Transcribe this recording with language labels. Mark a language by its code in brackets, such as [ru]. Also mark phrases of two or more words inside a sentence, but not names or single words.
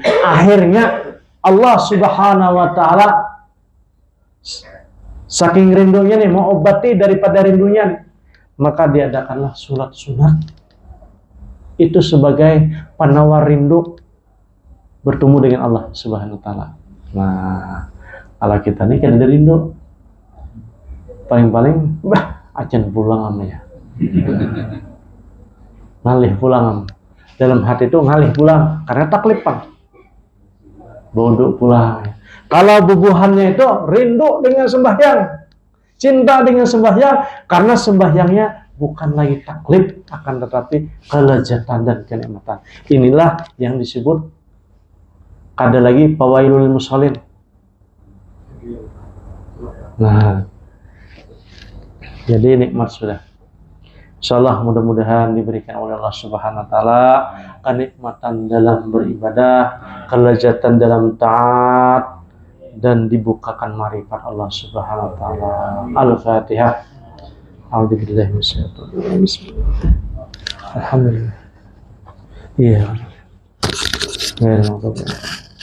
[id] Akhirnya Allah [ar] سبحانه وتعالى [id] saking rindunya nih, mau obati daripada rindunya nih, maka diadakanlah sholat sunat. Itu sebagai penawar rindu bertemu dengan Allah [ar] سبحانه وتعالى. [bjn] Nah, kalau kita nih kan ada rindu, paling-paling acan pulang amnya. Ngalih pulang. Dalam hati itu ngalih pulang karena taklid Pak. Bodoh pulang. Kalau bubuhannya itu rindu dengan sembahyang, cinta dengan sembahyang, karena sembahyangnya bukan lagi taklid, [id] akan tetapi kelezatan dan kenikmatan. Inilah yang disebut ada lagi [ar] فويل للمصلين. [id] Nah, jadi nikmat sudah. Insyaallah mudah-mudahan diberikan oleh Allah [ar] سبحانه وتعالى [id] kenikmatan dalam beribadah, kelezatan dalam taat, dan dibukakan marifat Allah [ar] سبحانه وتعالى. [id] Al-Fatihah. [ar] أعوذ بالله من الشيطان الرجيم. بسم الله. الحمد لله. [id] Iya. Ya,